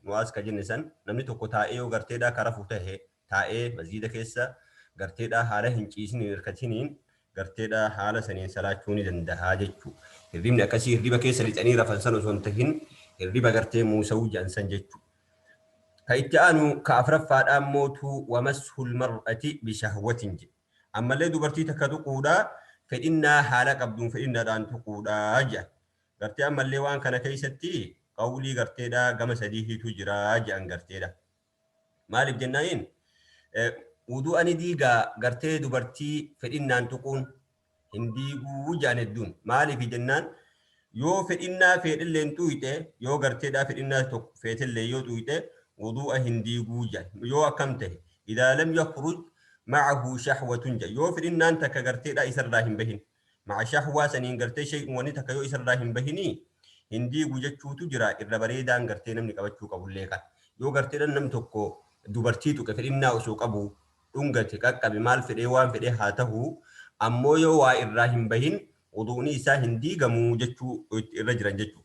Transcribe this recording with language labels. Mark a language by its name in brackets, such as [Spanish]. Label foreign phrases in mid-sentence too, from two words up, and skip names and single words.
[Oromo] Nu as ka jenne san namni tokko taa'ee yoo garteedha ka rafu tahe, taa'ee masjiida keessa garteedha haala hin ciisin hin hirkatiniin garteedha haala saniin salaachuu ni dandahaa jechu. Hirribni akkasii hirriba keessa lixanii rafan san osoo hin tahin hirriba gartee muusa'u jedhan san jechu. Ka itti aanu ka afraffaadha ammootu [Arabic] ومسح المرأة بشهوة [Oromo] je. Ammallee dubartii takka tuquudha fedhinnaa haala qabduun fedhinnaadhaan tuquudha jedhan. Gartee ammallee waan kana keessatti qawlii garteedha gama sadiitu jira jedhan garteedha. Maaliif jennaaniin, eh, wudu'a ni diigaa gartee dubartii fedhinnaan tuquun hin diiguu jaan hedduun. Maaliif jennaan, yoo fedhinnaa fedhilleen tuyxe, yoo garteedhaa fedhinnaa tokko feetillee yoo tuyxe, wudu'a hin diiguu jaan. Yoo akkam ta'e, [Arabic] "إذا لم يخرج معه شهوة" jaan. [Oromo] Yoo fedhinnaan takka garteedhaa isarraa hin bahin, [Arabic] مع شهوة [Oromo] saniin gartee shay'uun wanni takka yoo isarraa hin bahinii, hin diigu jechuutu jira. Irra bareedaan gartee namni qabachuu qabullee kan. Yoo garteedhaan nam tokko dubartii tuqe fedhinnaa osoo qabu, dhungate, qaqqabe, maal fedhee, waan fedhee haa ta'u, ammoo yoo waa irraa hin bahin, wudu'ni isaa hin diigamu jechuu irra jiran jechuu.